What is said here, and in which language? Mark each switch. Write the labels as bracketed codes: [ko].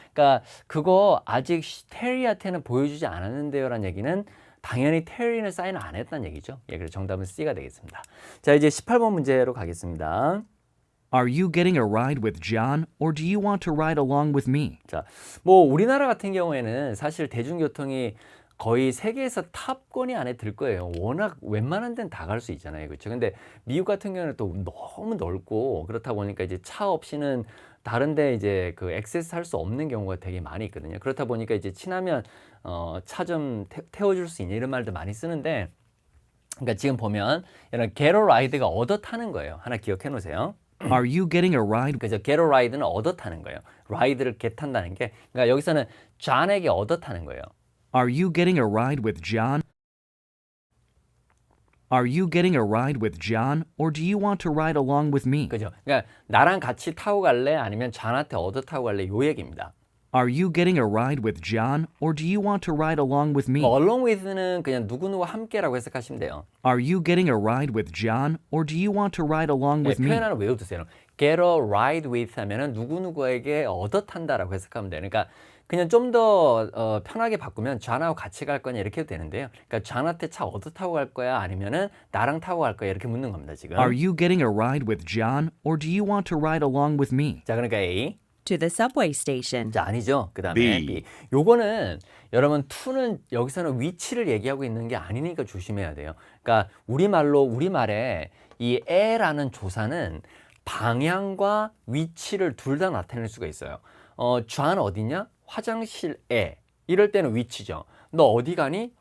[ko] 그러니까 그거 아직 테리한테는 보여주지 않았는데요라는 얘기는 당연히 테리는 사인 안 했다는 얘기죠. 예, 그래서 정답은 C가 되겠습니다. 자, 이제 18번 문제로 가겠습니다. [en] Are you getting a ride with John or do you want to ride along with me? [ko] 자, 뭐 우리나라 같은 경우에는 사실 대중교통이 거의 세계에서 탑권이 안에 들 거예요. 워낙 웬만한 데는 다 갈 수 있잖아요. 그렇죠? 근데 미국 같은 경우는 또 너무 넓고 그렇다 보니까 이제 차 없이는 다른 데 이제 그 액세스 할 수 없는 경우가 되게 많이 있거든요. 그렇다 보니까 이제 친하면 차 좀 태워줄 수 있냐 이런 말도 많이 쓰는데 그러니까 지금 보면 이런 get a ride가 얻어 타는 거예요. 하나 기억해 놓으세요. [en] Are you getting a ride? [ko] 그죠? [en] get a ride [ko] 는 얻어 타는 거예요. ride를 get 탄다는 게 그러니까 여기서는 John에게 얻어 타는 거예요. [en] Are you getting a ride with John? Are you getting a ride with John or do you want to ride along with me? [ko] 그죠? 그러니까 나랑 같이 타고 갈래? 아니면 존한테 얻어 타고 갈래? 요 얘기입니다. [en] Are you getting a ride with John or do you want to ride along with me? along with [ko] 는 그냥 누구누구 함께라고 해석하시면 돼요. [en] Are you getting a ride with John or do you want to ride along [ko] 네, [en] with me? [ko] 표현 하나 외워두세요. [en] get a ride with [ko] 하면은 누구누구에게 얻어 탄다라고 해석하면 돼요. 그러니까 그냥 좀 더 편하게 바꾸면 존하고 같이 갈 거냐 이렇게 해도 되는데요. 그러니까 존한테 차 얻어 타고 갈 거야? 아니면은 나랑 타고 갈 거야? 이렇게 묻는 겁니다, 지금. [en] Are you getting a ride with John or do you want to ride along with me? [ko] 자, 그러니까 A. [en] To the subway station. [ko] 자, 아니죠. 그 다음에 B. B. 요거는 여러분 to는 여기서는 위치를 얘기하고 있는 게 아니니까 조심해야 돼요. 그러니까 우리말에 이 에라는 조사는 방향과 위치를 둘 다 나타낼 수가 있어요. 존 어디냐? 화장실에. 이럴 때는 위치죠. 너 어디 가니?